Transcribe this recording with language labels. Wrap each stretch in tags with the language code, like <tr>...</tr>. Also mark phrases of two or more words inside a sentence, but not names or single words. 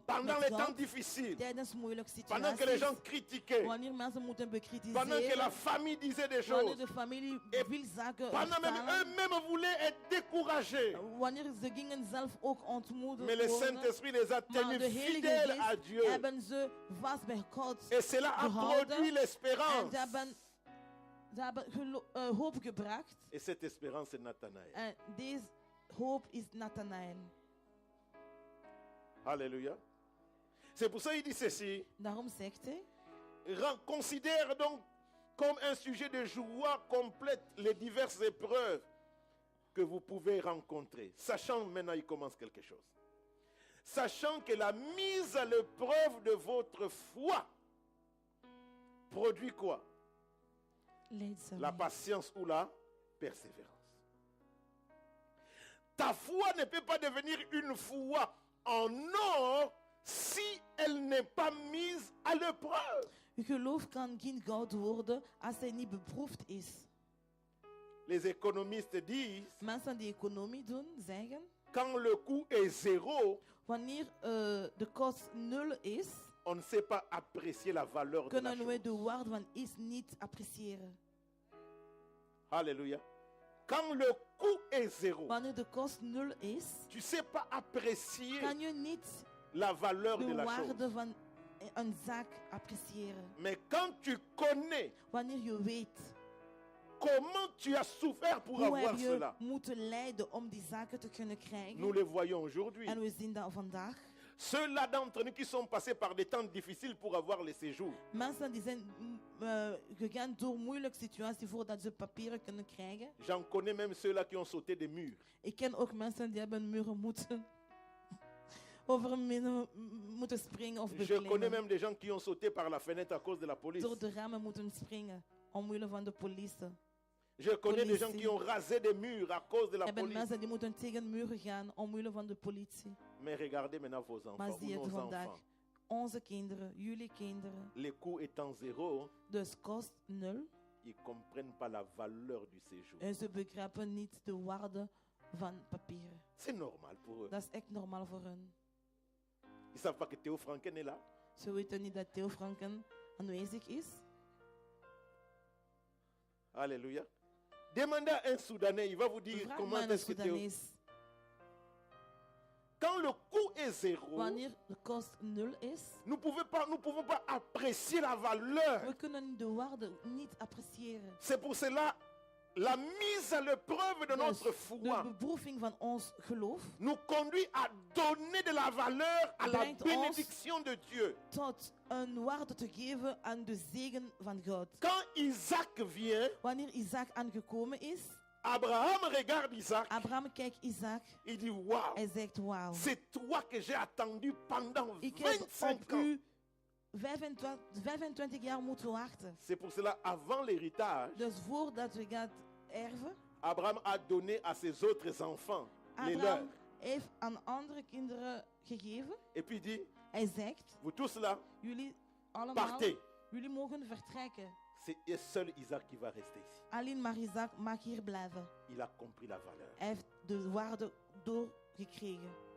<fr>Pendant</fr> <nl>met</nl> <fr>les temps</fr> <nl>God</nl> <fr>difficiles,</fr> <nl>tijdens moeilijke</nl> <fr>pendant que les gens</fr> <nl>situaties.</nl> <fr>critiquaient,</fr> <nl>Wanneer mensen moeten</nl> <fr>pendant que la</fr> <nl>bekritiseren.</nl> <fr>famille disait des</fr> <nl>Wanneer</nl> <fr>choses,</fr> <nl>de familie</nl> <fr>Et</fr> <nl>veel zaken</nl> <fr>pendant même</fr> <nl>vertalen.</nl> <fr>eux-mêmes voulaient être découragés.</fr> <nl>Wanneer ze gingen zelf ook ontmoedigd</nl> <fr>Mais le</fr> <nl>worden.</nl> <fr>Saint-Esprit les a</fr> <nl>Maar</nl> <fr>tenus</fr> <nl>de Heilige</nl> <fr>fidèles à</fr> <nl>Geest</nl> <fr>Dieu.</fr> <nl>hebben ze vast bij God</nl> <fr>Et cela a</fr> <nl>gehouden.</nl> <fr>produit</fr> <nl>En</nl> <fr>l'espérance.</fr> <nl>ze hebben hoop gebracht.</nl> <fr>Et cette espérance est Nathanaël.</fr> <nl>En deze hoop is Nathanaël.</nl> <fr>Alléluia. C'est pour ça qu'il dit ceci.</fr> <nl>Daarom zegt hij.</nl> <fr>Considère donc comme un sujet de joie complète les diverses épreuves que vous pouvez rencontrer. Sachant, maintenant il commence quelque chose. Sachant que la mise à l'épreuve de votre foi produit quoi? La patience ou la persévérance. Ta foi ne peut pas devenir une foi en or si elle n'est pas mise à l'épreuve.</fr> <nl>Uw geloof kan geen goud worden als hij niet beproefd is.</nl> <fr>Les économistes disent,</fr> <nl>Mensen die economie doen, zeggen,</nl> <fr>quand le coût est zéro,</fr> <nl>wanneer de kost 0 is,</nl> <fr>on ne sait pas apprécier la valeur de la</fr> <nl>kunnen we de</nl> <fr>chose.</fr> <nl>waarde van iets niet appreciëren.</nl> <fr>Alléluia. Quand le coût est zéro,</fr> <nl>Wanneer de kost 0 is,</nl> <fr>tu ne sais pas apprécier</fr> <nl>kan je niet</nl> <fr>la valeur de</fr> <nl>de</nl> <fr>la</fr> <nl>waarde</nl> <fr>chose.</fr> <nl>van een zaak appreciëren.</nl> <fr>Mais quand tu connais</fr> <nl>Wanneer je weet</nl> <fr>comment tu as souffert pour</fr> <nl>hoe heb</nl> <fr>avoir</fr> <nl>je</nl> <fr>cela,</fr> <nl>moeten lijden om die zaken te kunnen krijgen.</nl> <fr>nous le voyons aujourd'hui.</fr> <nl>En we zien dat vandaag.</nl> <fr>Ceux-là d'entre nous qui sont passés par des temps difficiles pour avoir les séjours,</fr> <nl>Mensen die zijn gegaan door moeilijke situaties voordat ze papieren kunnen krijgen.</nl> <fr>j'en connais même ceux-là qui ont sauté des murs.</fr> <nl>Ik ken ook mensen die hebben muren moeten over een muur moeten springen of</nl> <fr>Je connais</fr> <nl>beklimmen.</nl> <fr>même des gens qui ont sauté par la fenêtre à cause de la police.</fr> <nl>Door de ramen moeten springen omwille van de politie.</nl> <fr>Je connais des gens</fr> <nl>Politie.</nl> <fr>qui ont rasé des murs à cause de</fr> <nl>Er</nl> <fr>la</fr> <nl>hebben</nl> <fr>police.</fr> <nl>mensen die moeten tegen muren gaan omwille van de politie.</nl> <fr>Mais regardez maintenant vos</fr> <nl>Maar</nl> <fr>enfants</fr> <nl>zie</nl> <fr>ou</fr> <nl>het</nl> <fr>nos</fr> <nl>vandaag.</nl> <fr>enfants.</fr> <nl>Onze kinderen, jullie kinderen.</nl> <fr>Les coûts étant zéro,</fr> <nl>Dus kost 0.</nl> <fr>ils ne comprennent pas la valeur du séjour.</fr> <nl>En ze begrijpen niet de waarde van papieren.</nl> <fr>C'est normal pour eux.</fr> <nl>Dat is echt normaal voor hun.</nl> <fr>Ils ne savent pas que Théo Franken est là.</fr> <nl>Ze weten niet dat Theo Franken aanwezig is.</nl> <fr>Alléluia. Demandez à un Soudanais, il va vous dire</fr> <nl>Vraag</nl> <fr>comment</fr> <nl>maar aan een</nl> <fr>est-ce que Théo...</fr> <nl>Soedanees.</nl> <fr>Quand le coût est zéro,</fr> <nl>Wanneer de kost 0 is,</nl> <fr>nous ne pouvons pas apprécier la valeur.</fr> <nl>we kunnen de waarde niet appreciëren.</nl> <fr>C'est pour cela la mise à l'épreuve de</fr> <nl>Dus</nl> <fr>notre</fr> <nl>de</nl> <fr>foi</fr> <nl>beproeving van ons geloof</nl> <fr>nous conduit à donner de la valeur à la</fr> <nl>Brengt ons</nl> <fr>bénédiction de Dieu.</fr> <nl>tot een waarde te geven aan de zegen van God.</nl> <fr>Quand Isaac vient,</fr> <nl>Wanneer Isaac aangekomen is,</nl> <fr>Abraham regarde Isaac,</fr> <nl>Abraham kijkt Isaac,</nl> <fr>il dit waouh,</fr> <nl>hij zegt wauw.</nl> <fr>c'est toi que j'ai attendu pendant</fr> <nl>Ik heb</nl> <fr>25</fr> <nl>op</nl> <fr>ans.</fr> <nl>u 25 jaar moeten wachten.</nl> <fr>C'est pour cela, avant l'héritage,</fr> <nl>Dus voordat we gaan erven,</nl> <fr>Abraham a donné à ses autres enfants les leurs.</fr> <nl>Abraham heeft aan andere kinderen gegeven.</nl> <fr>Et puis il dit,</fr> <nl>Hij zegt,</nl> <fr>vous tous là,</fr> <nl>jullie allemaal,</nl> <fr>partez.</fr> <nl>jullie mogen vertrekken.</nl> <fr>C'est seul Isaac qui va rester ici.</fr> <nl>Alleen maar Isaac mag hier blijven.</nl> <fr>Il a compris la valeur.</fr> <nl>Hij heeft de waarde doorgekregen.</nl>